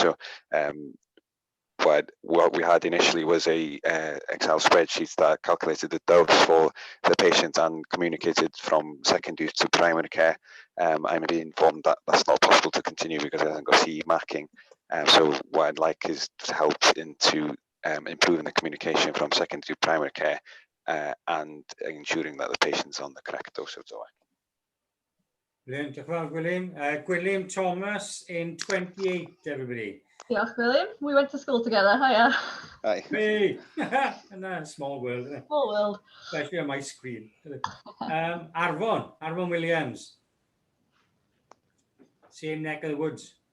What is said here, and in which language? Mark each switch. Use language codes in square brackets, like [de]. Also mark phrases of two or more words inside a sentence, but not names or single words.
[en] So what we had initially was a Excel spreadsheet that calculated the dose for the patient and communicated from secondary to primary care. I'm being informed that that's not possible to continue because it hasn't got CE marking. So what I'd like is to help into improving the communication from secondary to primary care and ensuring that the patient's on the correct dose of DOAC. [cy] Brilliant, diolch yn fawr, Gwilym. [en] Gwilym Thomas in 28, everybody. [cy] Diolch, William. [en] We went to school together. Hiya. Hi. Hey, and that's a small world, isn't it? Small world. Especially on my screen. Arfon Williams. Same neck of the woods.